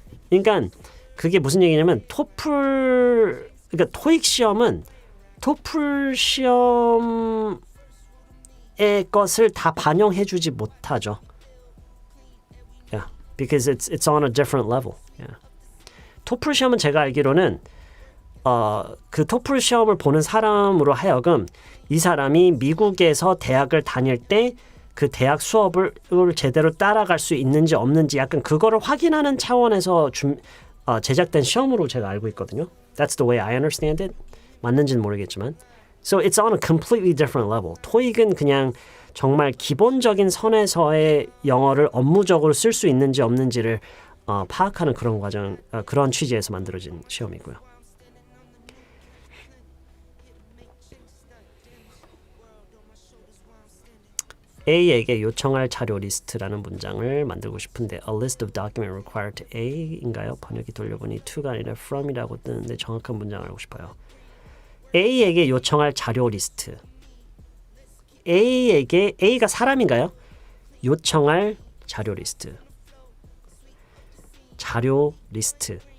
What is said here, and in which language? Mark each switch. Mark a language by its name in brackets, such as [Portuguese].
[Korean] 그러니까 그게 무슨 얘기냐면 그러니까 토익 시험은 토플 시험의 것을 다 반영해주지 못하죠. [English] Yeah, because it's on a different level. Yeah. [Korean] 토플 시험은 제가 알기로는 그 토플 시험을 보는 사람으로 하여금 이 사람이 미국에서 대학을 다닐 때 그 대학 수업을 제대로 따라갈 수 있는지 없는지 약간 그거를 확인하는 차원에서 제작된 시험으로 제가 알고 있거든요. [English] That's the way I understand it. [Korean] 맞는지는 모르겠지만. [English] So it's on a completely different level. [Korean] 토익은 그냥 정말 기본적인 선에서의 영어를 업무적으로 쓸 수 있는지 없는지를 파악하는 그런 과정, 그런 취지에서 만들어진 시험이고요. A에게 요청할 자료 리스트라는 문장을 만들고 싶은데 [English] A list of documents required to [Korean] A인가요? 번역기 돌려보니 to가 아니라 from이라고 뜨는데 정확한 문장을 알고 싶어요. A에게 요청할 자료 리스트. A가 사람인가요? 요청할 자료 리스트. 자료 리스트.